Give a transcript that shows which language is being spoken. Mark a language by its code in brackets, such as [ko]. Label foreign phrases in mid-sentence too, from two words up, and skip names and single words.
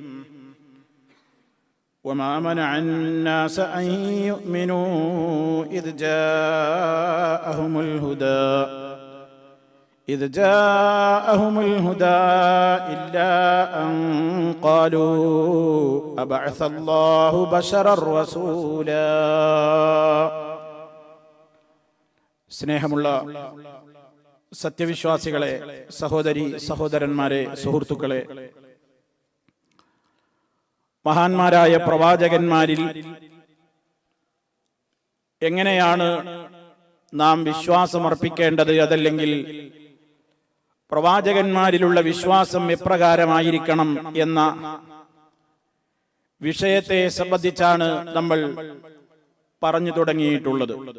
[ar] وما منع الناس أن يؤمنوا إذ جاءهم الهدى إلا أن قالوا أبعث الله بشرا رسولا. [ml] സ്നേഹമുള്ള സത്യവിശ്വാസികളെ, സഹോദരി സഹോദരന്മാരെ, സുഹൃത്തുക്കളെ, മഹാന്മാരായ പ്രവാചകന്മാരിൽ എങ്ങനെയാണ് നാം വിശ്വാസമർപ്പിക്കേണ്ടത്, അതല്ലെങ്കിൽ പ്രവാചകന്മാരിലുള്ള വിശ്വാസം എപ്രകാരമായിരിക്കണം എന്ന വിഷയത്തെ സംബന്ധിച്ചാണ് നമ്മൾ പറഞ്ഞു തുടങ്ങിയിട്ടുള്ളത്.